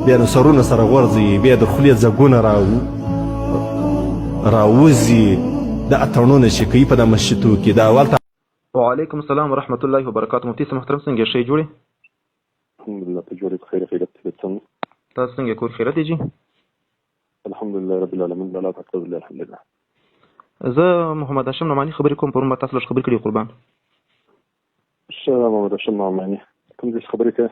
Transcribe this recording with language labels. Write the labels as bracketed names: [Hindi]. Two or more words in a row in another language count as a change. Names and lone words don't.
[Pashto] بیا نو سرونه سره غورځي، بیا د خولې ځګونه راوځي، دا اتڼونه چې کوي په دا مسجدو کې دا اول. [Arabic] وعلیکم السلام ورحمۃ اللہ وبرکاتہ. [Pashto] مفتی صاحب محترم څنګه شی جوړي؟ الحمدلله ته جوړې په خیر خیرت څنګه تاسو څنګه کور خیرت دی جی؟ [Arabic] الحمدلله رب العالمین الله تعالی بالله الحمدلله. [Pashto] زه محمد هاشم نعمانی خبرې کوم، پرون به تاسو لږ خبرې کړې قربان. شه محمد هاشم نعمانی کوم څه خبرې کوي؟